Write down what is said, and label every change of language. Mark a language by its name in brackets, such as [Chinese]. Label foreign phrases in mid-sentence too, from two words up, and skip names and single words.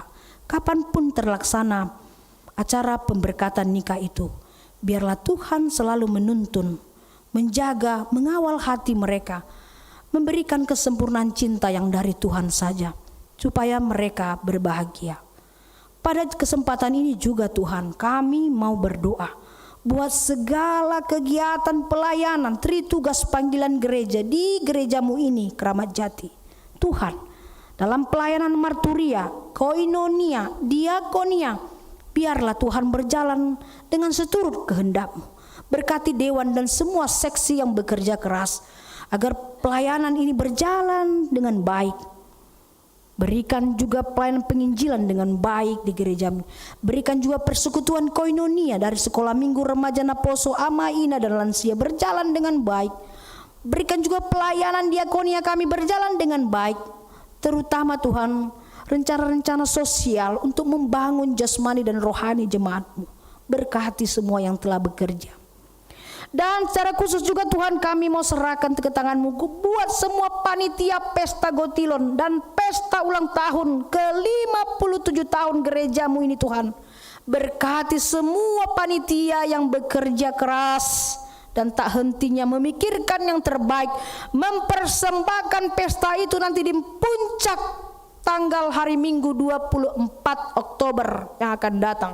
[Indonesian] Kapanpun terlaksana acara pemberkatan nikah itu, biarlah Tuhan selalu menuntun, menjaga, mengawal hati mereka, memberikan kesempurnaan cinta yang dari Tuhan saja, supaya mereka berbahagia. Pada kesempatan ini juga Tuhan, kami mau berdoa buat segala kegiatan pelayanan, tritugas panggilan gereja di gereja-Mu ini, Keramat Jati. Tuhan, dalam pelayanan marturia, koinonia, diakonia, biarlah Tuhan berjalan dengan seturut kehendak-Mu. Berkati dewan dan semua seksi yang bekerja keras, agar pelayanan ini berjalan dengan baik. Berikan juga pelayanan penginjilan dengan baik di gereja-Mu. Berikan juga persekutuan koinonia dari sekolah minggu remaja Naposo, Amaina, dan lansia berjalan dengan baik. Berikan juga pelayanan diakonia kami berjalan dengan baik. Terutama Tuhan, rencana-rencana sosial untuk membangun jasmani dan rohani jemaat-Mu. Berkati semua yang telah bekerja. Dan secara khusus juga Tuhan, kami mau serahkan ke tangan-Mu buat semua panitia pesta Gotilon dan pesta ulang tahun ke-57 tahun gereja-Mu ini Tuhan. Berkati semua panitia yang bekerja keras dan tak hentinya memikirkan yang terbaik, mempersembahkan pesta itu nanti di puncak tanggal hari Minggu 24 Oktober yang akan datang.